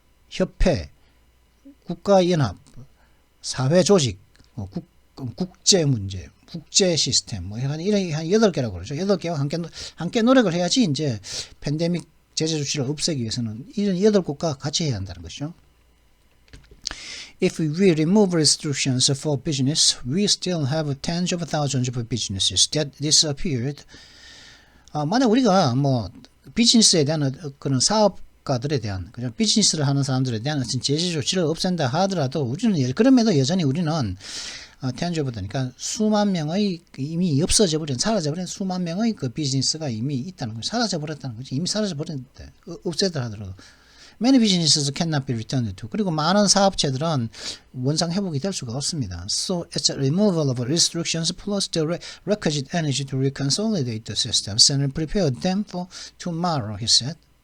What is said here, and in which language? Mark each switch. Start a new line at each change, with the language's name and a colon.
Korean: 협회, 국가연합, 사회조직, 국제 문제, 국제 시스템, 뭐 이런 한 8개라고 그러죠. 8개와 함께 노력을 해야지 이제 팬데믹 제재 조치를 없애기 위해서는 이런 8곳과 같이 해야 한다는 것이죠.
English: If we remove restrictions for business, we still have tens of thousands of businesses that disappeared.
Korean: 만약 우리가 뭐 비즈니스에 대한 그런 사업가들에 대한, 그죠? 비즈니스를 하는 사람들에 대한 어떤 제재 조치를 없앤다 하더라도 우리는 그럼에도 여전히 우리는 그러니까 수만 명의 이미 없어져 버린, 사라져 버린 수만 명의 그 비즈니스가 이미 있다는 거죠. 사라져 버렸다는 거죠. 이미 사라져 버렸는데 없애더라 하더라도
English: many businesses cannot be returned to.
Korean: 그리고 많은 사업체들은 원상 회복이 될 수가 없습니다.
English: So it's a removal of restrictions plus the requisite energy to reconsolidate the systems and prepare them for tomorrow, he said.